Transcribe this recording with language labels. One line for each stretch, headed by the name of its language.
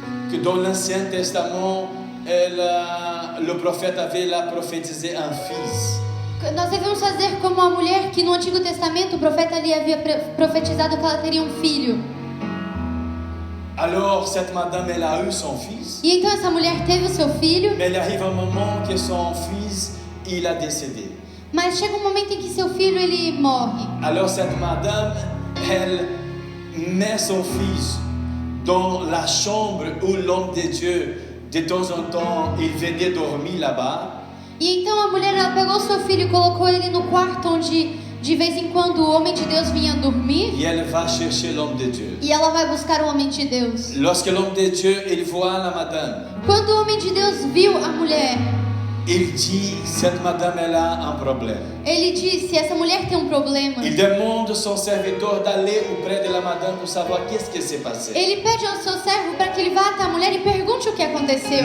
French: que dans l'Ancien Testament, le prophète avait la prophétisé un fils.
Portuguese: Nós devemos fazer como a mulher que no Antigo Testamento o profeta ali havia profetizado que ela teria um filho.
French: Alors cette madame, elle a eu son fils,
Portuguese: E então essa mulher teve o seu filho,
French: mais il arrive un moment que son fils, il a décédé.
Portuguese: mas chega um momento em que seu filho ele morre.
French: Alors cette madame, elle met son fils dans la chambre où l'homme de Dieu, de temps en temps, il venait dormir là-bas.
Portuguese: E então a mulher ela pegou seu filho e colocou ele no quarto onde de vez em quando o homem de Deus vinha dormir.
French: Et elle va chercher l'homme de Dieu.
Portuguese: E ela vai buscar o homem de Deus.
French: Lorsque l'homme de Dieu, il voit la madame,
Portuguese: Quando o homem de Deus viu a mulher,
French: il dit, cette madame, elle a un problème.
Portuguese: ele disse: essa mulher tem um problema.
French: Il demande son serviteur d'aller auprès de la madame pour savoir qu'est-ce qui s'est passé.
Portuguese: Ele pede ao seu servo para que ele vá até a mulher e pergunte o que aconteceu.